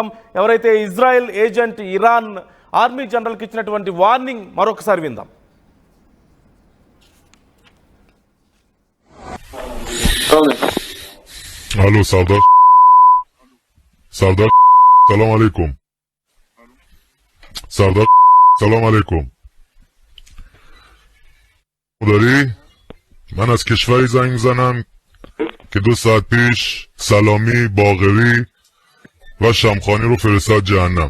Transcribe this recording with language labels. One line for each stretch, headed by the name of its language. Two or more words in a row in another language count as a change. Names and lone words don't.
Telugu: ఎవరైతే ఇజ్రాయెల్ ఏజెంట్ ఇరాన్
English: army generalకి
Telugu: ఇచ్చినటువంటి వార్నింగ్ మరొకసారి విందాం.
Persian: హలో سردار، سلام علیکم. سردار سلام علیکم. داری من از کشوری زنگ میزنم که 2 ساعت پیش سلامی، باقری و شمخانی رو فرستاد جهنم.